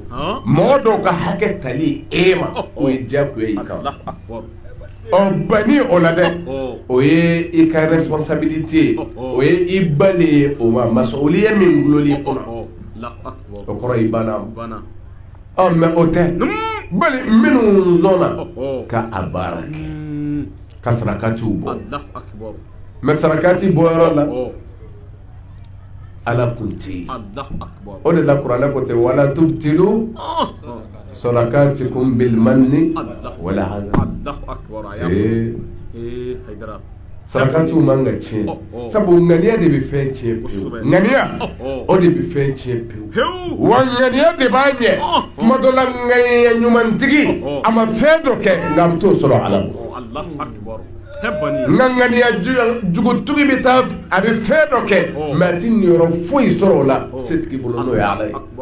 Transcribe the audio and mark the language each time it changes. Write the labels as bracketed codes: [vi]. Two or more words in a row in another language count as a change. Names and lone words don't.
[bm] mɔgɔ dɔw ka hakɛ tali e ma o ye diyagoya y'i kan banni o la dɛ o ye i ka responsabilité o ye i bali ye o ma masuliya min gulonli kɔnɔ o kɔrɔ i banna mais o tɛ bali minnu sɔnna ka a baara kɛ ka sarakatiw bɔ mais sarakati bɔyɔrɔ la Ala kun tɛ yen o de la kuranɛ ko ten [ar] ولا تبطلوا صدقاتكم بالمن والأذى [bm] sarakatiw man ka tiɲɛ sabu ŋaniya de bɛ fɛn tiɲɛ pewu ŋaniya o de bɛ fɛn tiɲɛ pewu wa ŋaniya de b'a ɲɛ kuma dɔ la ŋaniya ɲumantigi a ma fɛn dɔ kɛ nka a bɛ t'o sɔrɔ Ala bolo nka ŋaniya jugutigi bɛ taa a bɛ fɛn dɔ kɛ mɛ a tɛ niyɔrɔ foyi sɔrɔ o la setigi bolo n'o ye Ala ye